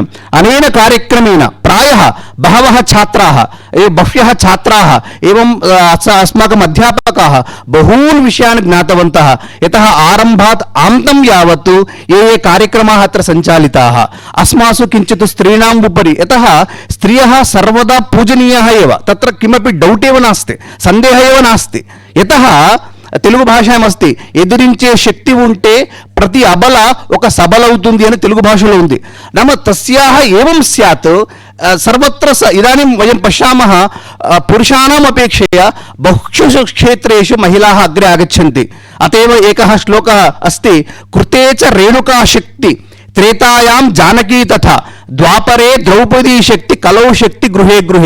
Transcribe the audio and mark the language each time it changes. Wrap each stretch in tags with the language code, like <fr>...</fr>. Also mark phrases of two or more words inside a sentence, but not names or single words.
<sa>अनेन कार्यक्रमेण प्रायः बह्व्यः छात्राः एवं अस्माकम् अध्यापकाः बहून् विषयान् ज्ञातवन्तः। यतः आरम्भात् आन्तं यावत् ये कार्यक्रमाः अत्र सञ्चालिताः अस्मासु किञ्चित् स्त्रीणाम् उपरि। यतः स्त्रियः सर्वदा पूजनीयाः एव तत्र किमपि डौट् एव नास्ति सन्देहः एव नास्ति।</sa> <te>यतः తెలుగు భాషలో అస్తి ఎదిరించే శక్తి ఉంటే ప్రతి అబల ఒక సబల అవుతుంది అని తెలుగు భాషలో ఉంది.</te> <sa>నామ తస్యాః ఏవం స్యాత్ सर्वत्र इदानीं वयं पश्यामः पुरुषाणाम् अपेक्षया बहुषु क्षेत्रेषु महिलाः अग्रे आगच्छन्ति. अतएव एकः श्लोकः अस्ति कृते च रेणुका शक्ति त्रेतायां जानकी तथा द्वापरे द्रौपदी शक्ति कलौ शक्ति गृहे गृहे.</sa>